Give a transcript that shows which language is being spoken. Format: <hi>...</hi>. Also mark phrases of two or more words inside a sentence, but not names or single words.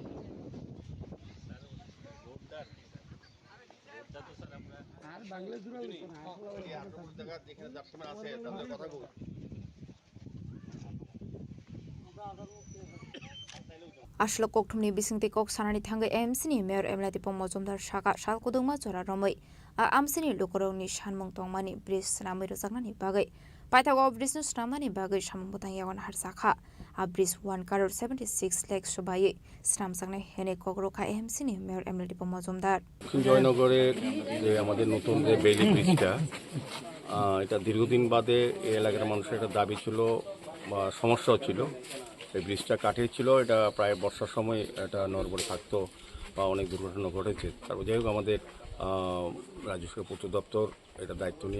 <trp>Ashlo kokthumni bisingte kok sanani thangai AMC ni mayor Emlati Pongmozomdar shaka sal kodongma chora romoi a amsini lukorongni sanmung tongmani bridge snamai rojaknani bagai paithago bridge no snamnani bagai samung botang yagon harsakha a bridge 1 crore 76 lakh sobai snamjaknai hene kokrokha AMC ni mayor Emlati Pongmozomdar</trp> <bn>জয়নগরের যে আমাদের নতুন যে বেইলি ব্রিজটা এটা দীর্ঘদিন বাদে এই এলাকার মানুষের একটা দাবি ছিল বা সমস্যাও ছিল এই ব্রিজটা কাঠের ছিল এটা প্রায় বর্ষার সময় এটা নড়বড়ে থাকতো বা অনেক দুর্ঘটনা ঘটেছে তারপর যাই হোক আমাদের রাজ্য সরকার পূর্ত দপ্তর এটা দায়িত্ব নিয়ে</bn>